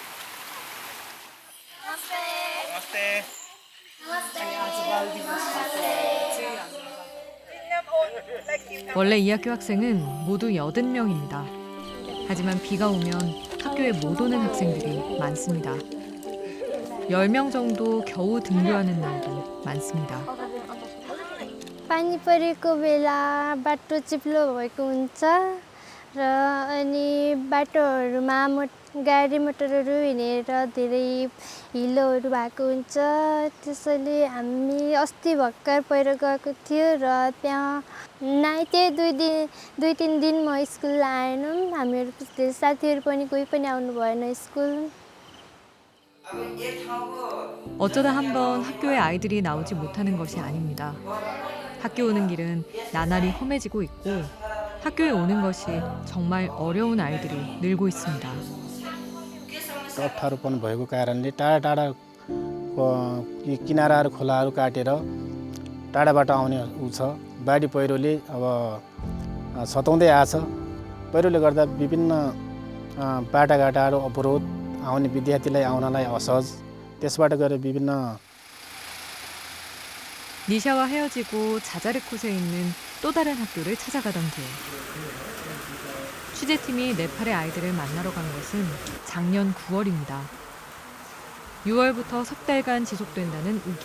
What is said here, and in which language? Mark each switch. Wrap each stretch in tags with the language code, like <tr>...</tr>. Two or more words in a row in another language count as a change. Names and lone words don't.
<ko>원래 이 학교 학생은 모두 80명입니다. 하지만 비가 오면 학교에 못 오는 학생들이 많습니다. 10명 정도 겨우 등교하는 날도 많습니다.</ko> <ne>पानी परेको बेला बाटो चिप्लो भएको हुन्छ र अनि बाटोहरूमा गाडी मोटरहरू हिँडेर धेरै हिलोहरू भएको हुन्छ। त्यसैले हामी अस्ति भर्खर पहिरो गएको थियो र त्यहाँ त्यही 2-3 दिन म स्कुल आएनौँ। हामीहरू धेरै साथीहरू पनि कोही पनि आउनु भएन स्कुल।</ne> <ko>어쩌다 한번 학교에 아이들이 나오지 못하는 것이 아닙니다. 학교 오는 길은 나날이 험해지고 있고 학교에 오는 것이 정말 어려운 아이들이 늘고 있습니다.</ko> <ne>अप्ठ्यारोपन भएको कारणले टाढा टाढाको किनाराहरू खोलाहरू काटेर टाढाबाट आउने उ छ। बाढी पहिरोले अब सताउँदै आछ। पहिरोले गर्दा विभिन्न बाटाघाटाहरू अवरोध, आउने विद्यार्थीलाई आउनलाई असहज, त्यसबाट गएर विभिन्न</ne> <ko>니샤와 헤어지고 자자르콧에 있는 또 다른 학교를 찾아가던 길. 취재팀이 네팔의 아이들을 만나러 간 것은 작년 9월입니다. 6월부터 석 달간 지속된다는 우기.</ko>